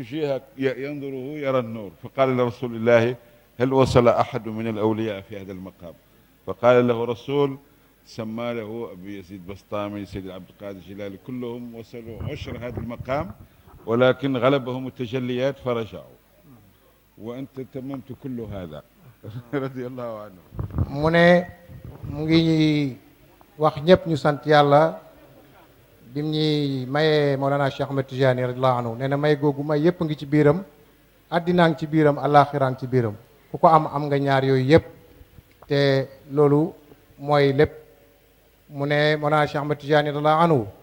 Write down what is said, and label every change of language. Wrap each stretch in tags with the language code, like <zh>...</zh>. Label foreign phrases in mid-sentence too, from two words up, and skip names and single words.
<ar>جهة ينظره يرى النور فقال لرسول الله هل وصل أحد من الأولياء في هذا المقام فقال له رسول سمى له أبي يزيد بسطامي سيد عبد القادر الجيلاني كلهم وصلوا عشر هذا المقام ولكن غلبهم التجليات فرجعوا وأنت تممت كل هذا رضي الله عنه</ar> <wo>mu ne mu ngi wax ñëpp ñu sant yàlla bim ñuy mayee Mawlana Cheikh Ahmed Tidiane</wo> <ar>رضي الله عنه</ar> <wo>nee na may googu may yëpp ngi ci biiram addinaa ngi ci biiram àllaaxiraa ngi ci biiram ku ko am nga ñaar yooyu yëpp te loolu mooy lépp mu ne Mawlana Cheikh Ahmed Tidiane</wo> <ar>رضي الله عنه</ar>